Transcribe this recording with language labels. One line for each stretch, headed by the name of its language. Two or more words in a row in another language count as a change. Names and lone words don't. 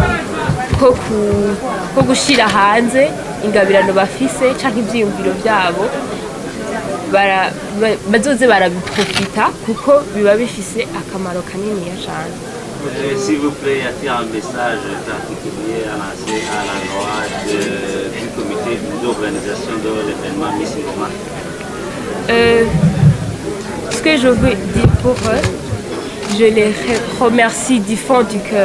Rundi: ko gushyira hanze ingabirano bafise cyangwa ibyiyumviro byabo bazoze barabiprofita kuko biba bifise akamaro kanini cyane.
French: S'il vous plaît, y a-t-il un message particulier à lancer à l'endroit du comité d'organisation de l'événement Miss Ngoma? Ce que je veux dire pour eux, je les remercie du fond du cœur.